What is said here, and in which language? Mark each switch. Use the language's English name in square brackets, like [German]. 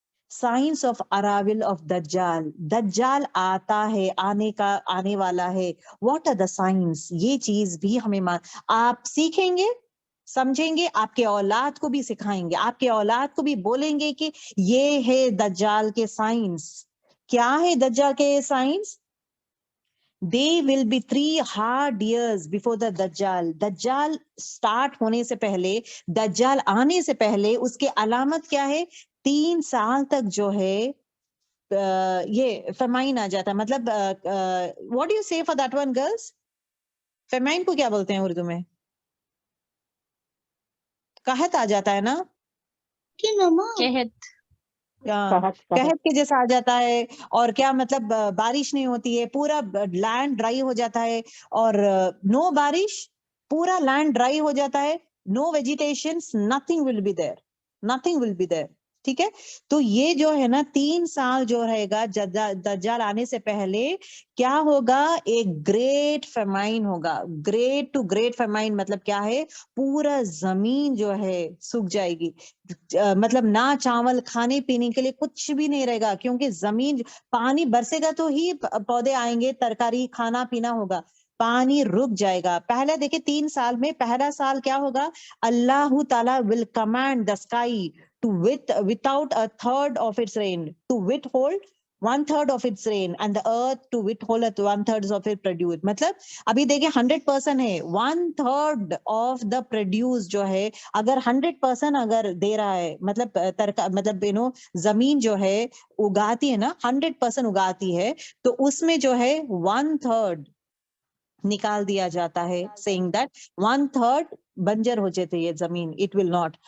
[English] Signs of arrival of دجال. [Urdu] دجال آتا ہے, آنے والا ہے. [English] what are the signs, [Urdu] یہ چیز بھی ہمیں آپ سیکھیں گے, سمجھیں گے, آپ کے اولاد کو بھی سکھائیں گے, آپ کے اولاد کو بھی بولیں گے کہ یہ ہے دجال کے سائنس. کیا ہے دجال کے science? [English] They will be 3 hard years before the دجال. [Urdu] دجال سٹارٹ ہونے سے پہلے, دجال آنے سے پہلے اس کے علامت کیا ہے؟ 3 سال تک جو ہے یہ فیمائن آ جاتا ہے. [English] مطلب what do you say for that one girls? [Urdu] فیمائن کو کیا بولتے ہیں اردو میں؟ قحط آ جاتا ہے نا, قحط. قحط کے جیسا آ جاتا ہے. اور کیا مطلب بارش نہیں ہوتی ہے, پورا لینڈ ڈرائی ہو جاتا ہے, اور نو بارش, پورا لینڈ ڈرائی ہو جاتا ہے, [English] no vegetation, nothing will be there, [Urdu] nothing will be there. ٹھیک ہے. تو یہ جو ہے نا 3 سال جو رہے گا دجال آنے سے پہلے, کیا ہوگا؟ ایک گریٹ فیمائن ہوگا. گریٹ ٹو گریٹ فیمائن مطلب کیا ہے؟ پورا زمین جو ہے سوکھ جائے گی. مطلب نہ چاول کھانے پینے کے لیے کچھ بھی نہیں رہے گا, کیونکہ زمین, پانی برسے گا تو ہی پودے آئیں گے, ترکاری کھانا پینا ہوگا. پانی رک جائے گا. پہلا دیکھیں 3 سال میں پہلا سال کیا ہوگا؟ اللہ تعالیٰ [English] will command the sky to without a third of its rain, to withhold 1/3 of its rain, and the earth to withhold 1/3 of its produce. [Urdu] مطلب ابھی دیکھیں 100% ہے, [English] 1/3 of the produce [Urdu] جو ہے, اگر 100% اگر دے رہا ہے, مطلب زمین جو ہے اگاتی ہے نا, 100% اگاتی ہے, تو اس میں جو ہے 1/3 نکال دیا جاتا ہے, [English] saying that 1/3 [Urdu] بنجر ہو جاتے یہ زمین, [English] it will not.